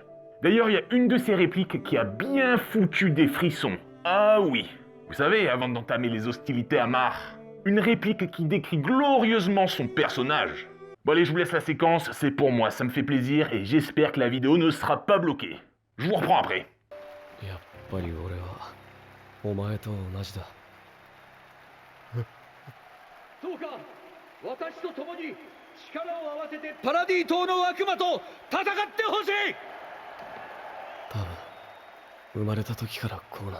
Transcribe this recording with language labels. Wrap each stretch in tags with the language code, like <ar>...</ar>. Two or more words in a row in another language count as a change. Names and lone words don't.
<fr>D'ailleurs, il y a une de ses répliques qui a bien foutu des frissons. Ah oui, vous savez, avant d'entamer les hostilités à Mar, une réplique qui décrit glorieusement son personnage. Bon allez, je vous laisse la séquence, c'est pour moi, ça me fait plaisir et j'espère que la vidéo ne sera pas bloquée. Je vous reprends après.</fr> <ja>やっぱり俺はお前と同じだ。どうか私と共に力を合わせてパラディ島の悪魔と戦ってほしい。多分生まれた時からこうなんだ。</ja>